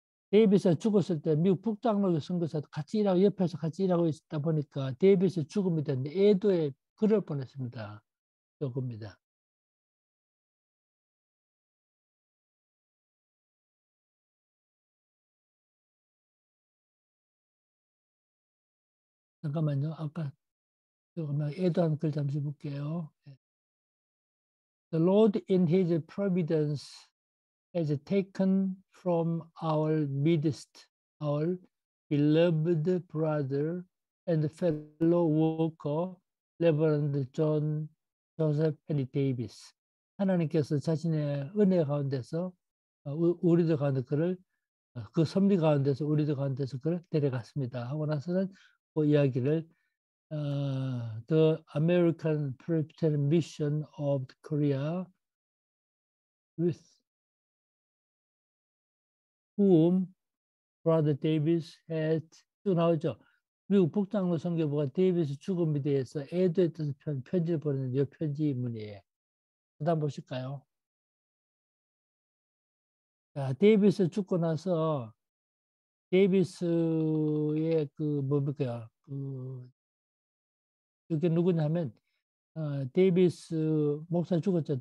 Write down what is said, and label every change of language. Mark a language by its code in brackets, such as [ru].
[ko] 데이비스가 죽었을 때 미국 북장로교 선교사 같이 일하고 옆에서 같이 일하고 있다 보니까 데이비스 죽음이 됐는데 애도에 그럴 뻔했습니다. 요겁니다. 잠깐만요. 아까 조금만 애도한 글 잠시 볼게요. [en] The Lord in His providence has taken from our midst our beloved brother and fellow worker, Reverend John Joseph Henry Davis. [ko] 하나님께서 자신의 은혜 가운데서 우리들 가운데 그를 그 섭리 가운데서 우리들 가운데서 그를 데려갔습니다. 하고 나서는 그 이야기를 [en] The American Presbyterian Mission of Korea with whom Brother Davis had [ko] 쭉 나오죠. 미국 북장로 선교부가 데이비스 죽음에 대해서 애도했던 편지를 보내는 이 편지문이에요. 그다음 보실까요? 자, 데이비스 죽고 나서 데이비스의 그 뭡니까 이게 누구냐면 데이비스 목사 죽었죠.